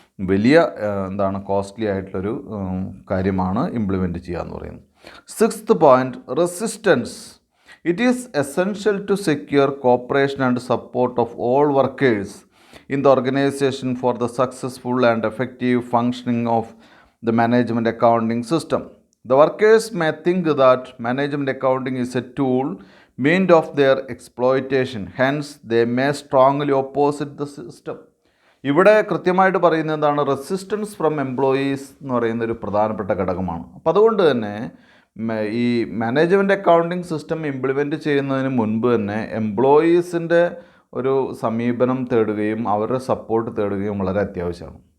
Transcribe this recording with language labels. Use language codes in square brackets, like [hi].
[ml] വലിയ കോസ്റ്റ്ലി ആയിട്ടുള്ളൊരു കാര്യമാണ് ഇംപ്ലിമെൻറ്റ് ചെയ്യുക എന്ന് പറയുന്നത്. [en] 6th point, resistance. It is essential to secure cooperation and support of all workers in the organisation for the successful and effective functioning of the management accounting system. The workers may think that management accounting is a tool meant of their exploitation. Hence, they may strongly oppose the system. [ml] ഇവിടെ കൃത്യമായിട്ട് പറയുന്നത് എന്താണ്, [en] resistance from employees [ml] എന്ന് പറയുന്നൊരു പ്രധാനപ്പെട്ട ഘടകമാണ്. അപ്പോൾ അതുകൊണ്ട് തന്നെ ഈ മാനേജ്മെൻറ്റ് അക്കൗണ്ടിങ് സിസ്റ്റം ഇംപ്ലിമെൻറ്റ് ചെയ്യുന്നതിന് മുൻപ് തന്നെ എംപ്ലോയീസിൻ്റെ ഒരു സമീപനം തേടുകയും അവരുടെ സപ്പോർട്ട് തേടുകയും വളരെ അത്യാവശ്യമാണ്.